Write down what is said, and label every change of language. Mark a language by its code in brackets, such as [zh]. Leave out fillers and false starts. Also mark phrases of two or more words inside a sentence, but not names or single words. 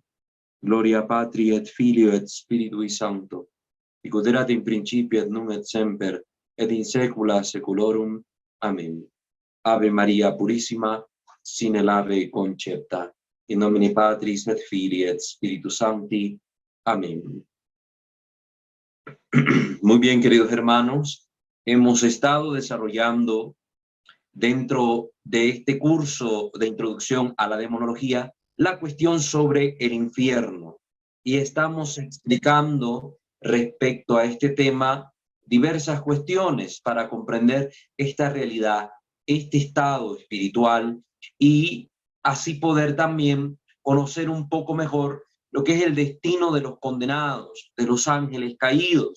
[la] Gloria Patri et Filio et Spiritui Sancto, sicut erat in principio et nunc et semper, et in saecula saeculorum. Amén. Ave Maria Purissima, sine labore concepta, in nomine Patris et Filii et Spiritus Sancti. Amén. [es] Muy bien, queridos hermanos, hemos estado desarrollando dentro de este curso de introducción a la demonología la cuestión sobre el infierno, y estamos explicando respecto a este tema diversas cuestiones para comprender esta realidad, este estado espiritual, y así poder también conocer un poco mejor lo que es el destino de los condenados, de los ángeles caídos.